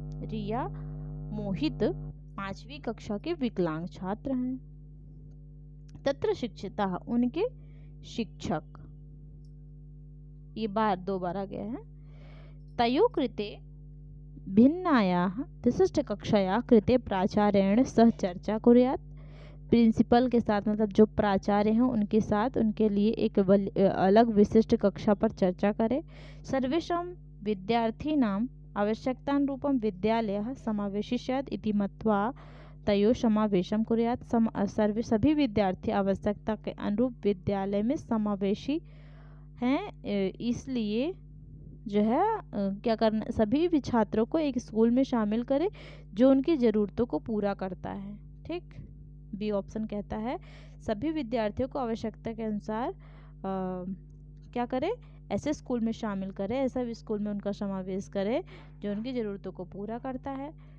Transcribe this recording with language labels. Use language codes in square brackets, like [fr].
[hi] रिया मोहित 5वीं कक्षा के विकलांग छात्र हैं। [sa] तत्र शिक्षिता [hi] उनके शिक्षक, ये दो बार आ गया है। [sa] तयो कृते भिन्नायाः विशिष्ट कक्षायाः कृते प्राचार्येण सह चर्चा कुर्यात्। [hi] प्रिंसिपल के साथ मतलब जो प्राचार्य हैं उनके साथ उनके लिए एक अलग विशिष्ट कक्षा पर चर्चा करें। [sa] सर्वेषां विद्यार्थिनां आवश्यकतानुरूपं विद्यालयः समावेशिष्यात् इति मत्वा तयो समावेशं कुर्यात्। [hi] सभी विद्यार्थी आवश्यकता के अनुरूप विद्यालय में समावेशी हैं, इसलिए जो है क्या करना, सभी भी छात्रों को एक स्कूल में शामिल करे जो उनकी ज़रूरतों को पूरा करता है। ठीक, बी ऑप्शन कहता है सभी विद्यार्थियों को आवश्यकता के अनुसार क्या करे, ऐसे स्कूल में शामिल करे, ऐसा भी स्कूल में उनका समावेश करे जो उनकी ज़रूरतों को पूरा करता है।